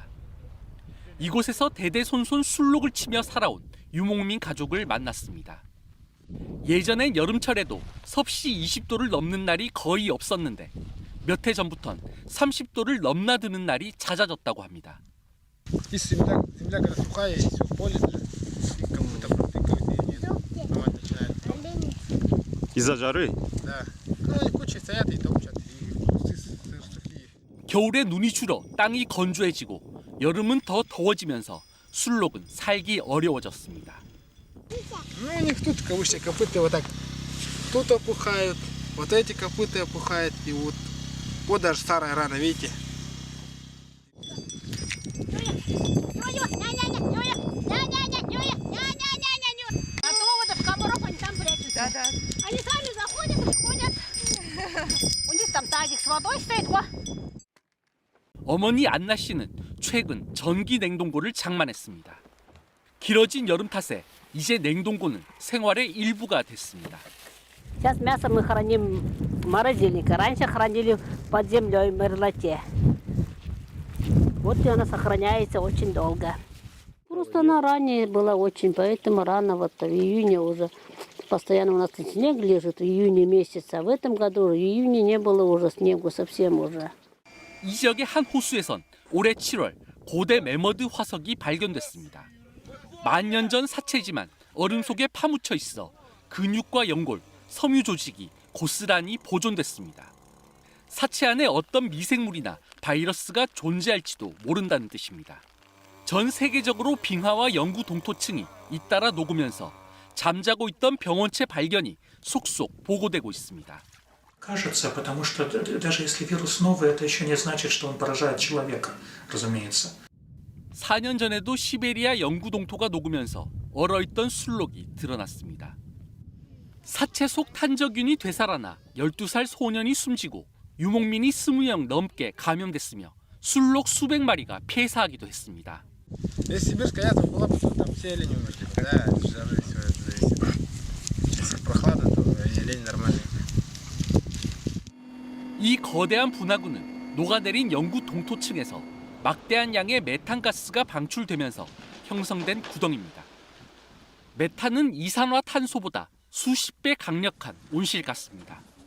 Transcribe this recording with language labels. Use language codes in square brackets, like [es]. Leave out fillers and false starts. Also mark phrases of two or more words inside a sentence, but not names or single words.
[ko] 이곳에서 대대손손 술록을 치며 살아온 유목민 가족을 만났습니다. 예전엔 여름철에도 섭씨 20도를 넘는 날이 거의 없었는데 몇 해 전부턴 30도를 넘나드는 날이 잦아졌다고 합니다. [ru] Из-за жары? [ko] 겨울에 눈이 줄어 땅이 건조해지고 여름은 더 더워지면서 술록은 살기 어려워졌습니다. [ru] Ну, у них тут кавычки, копыта вот так. Тут опухают, вот эти копыта опухают, и вот даже старая рана, видите? Да. Они сами заходят, приходят. У них там тазик с водой стоит. [ko] 어머니 안나 씨는 최근 전기 냉동고를 장만했습니다. 길어진 여름 탓에 이제 냉동고는 생활의 일부가 됐습니다. [ru] Сейчас мясо мы храним в морозильнике. Раньше хранили под землей в мерзлоте. Вот и она сохраняется очень долго. Просто она ранее была очень, поэтому рано вот в июне уже. Постоянно у нас снег лежит в июне месяце, а в этом году в июне не было уже снегу совсем уже. [ko] 이 지역의 한 호수에선 올해 7월 고대 매머드 화석이 발견됐습니다. 만년 전 사체지만 얼음 속에 파묻혀 있어 근육과 연골, 섬유 조직이 고스란히 보존됐습니다. 사체 안에 어떤 미생물이나 바이러스가 존재할지도 모른다는 뜻입니다. 전 세계적으로 빙하와 영구 동토층이 잇따라 녹으면서 잠자고 있던 병원체 발견이 속속 보고되고 있습니다. [ru] Кажется, потому что даже если вирус новый, это еще не значит, что он поражает человека, разумеется. [ko] 4년 전에도 시베리아 영구 동토가 녹으면서 얼어있던 술록이 드러났습니다. 사체 속 탄저균이 되살아나 12살 소년이 숨지고 유목민이 20명 넘게 감염됐으며 술록 수백 마리가 폐사하기도 했습니다. [ru] Если сибирская язва была бы, то там все олени умерли. Да, от жары все это зависит. Если прохлада, то олень нормальный. [ko] 이 거대한 분화구는 녹아내린 영구 동토층에서 막대한 양의 메탄가스가 방출되면서 형성된 구덩이입니다. 메탄은 이산화탄소보다 수십 배 강력한 온실가스입니다.